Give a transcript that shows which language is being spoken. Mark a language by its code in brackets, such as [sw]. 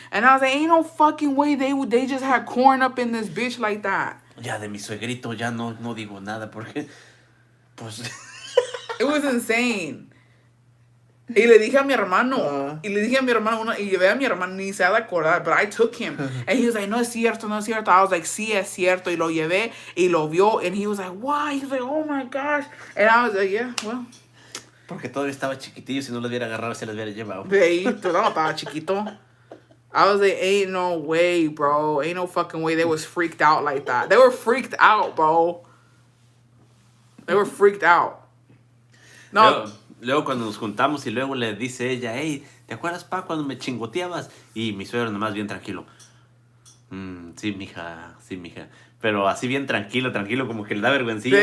[en] And I was like, ain't no fucking way they just had corn up in this bitch like that. [es] Ya de mi suegrito ya no digo nada porque pues [en] It was insane. [es] Y le dije a mi hermano, y llevé a mi hermano, ni se ha de acordar, [en] but I took him. And he was like, [es] no es cierto. [en] I was like, [es] sí es cierto. Y lo llevé, y lo vio, [en] and he was like, why? He was like, oh my gosh. And I was like, yeah, well. [es] porque todavía estaba chiquitillo, si no los hubiera agarrado se los hubiera llevado. Feíto, no, estaba chiquito. [en] I was like, ain't no way, bro. Ain't no fucking way. They was freaked out like that. They were freaked out, bro. They were freaked out. No. [es] Luego cuando nos juntamos y luego le dice ella, hey, ¿te acuerdas, pa, cuando me chingoteabas? Y mi suegro nomás bien tranquilo. Sí, mija. Pero así bien tranquilo, como que le da vergüencilla.